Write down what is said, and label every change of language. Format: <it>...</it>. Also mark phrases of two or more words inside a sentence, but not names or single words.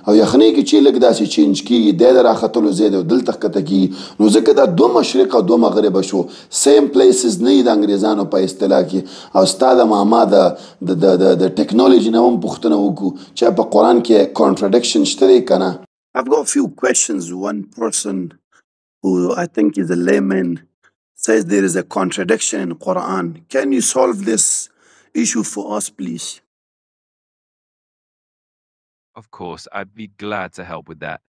<ps>او یخنۍ کې چې لږ داسې چینج کېږي، دی د راختلو ځای دی او دلته ښکته کېږي. نو ځکه دا دوه مشرق او دوه مغربه شو.</ps> <en>same places</en> <ps>نه وي د انګریزانو په اصطلاح کې. او ستا د ماما د ټیکنالوژي نه هم پوښتنه وکړو چې په قرآن کې کانټرډکشن شته دی که نه.</ps> <en>I've got a few questions. One person who I think is a layman says there is a contradiction in Quran. Can you solve this issue for us, please? Of course, I'd be glad to help with that.</en>